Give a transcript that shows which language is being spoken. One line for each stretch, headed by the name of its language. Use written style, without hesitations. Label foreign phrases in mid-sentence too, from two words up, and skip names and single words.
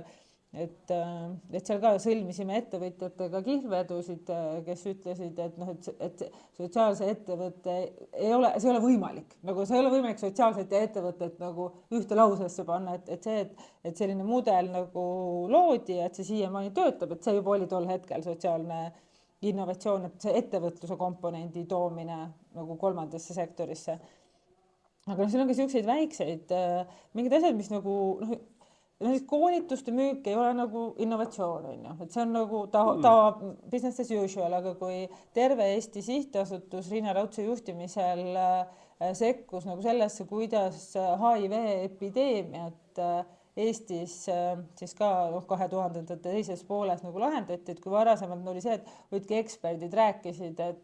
Estonian: Et seal ka sõlmisime ettevõtjatega kihlvedusid, kes ütlesid, et sotsiaalse ettevõtte see ei ole võimalik, nagu see ei ole võimalik sotsiaalset ja ettevõtet nagu ühte lausesse panna, et selline mudel nagu loodi, et see siiamaani töötab, et see juba oli tol hetkel sotsiaalne innovatsioon, et see ettevõtluse komponendi toomine nagu kolmandasse sektorisse. Aga siin on ka selliseid väikseid mingid asjad, mis nagu koolituste müük ei ole nagu innovatsioon, et see on nagu
English: business as usual,
Estonian: aga kui terve Eesti sihtasutus Riina Raudse juhtimisel sekkus nagu sellesse, kuidas HIV epideemiat Eestis siis ka 2000-ndate teises pooles nagu lahendati, et kui varasemalt oli see, et võidki eksperdid rääkisid,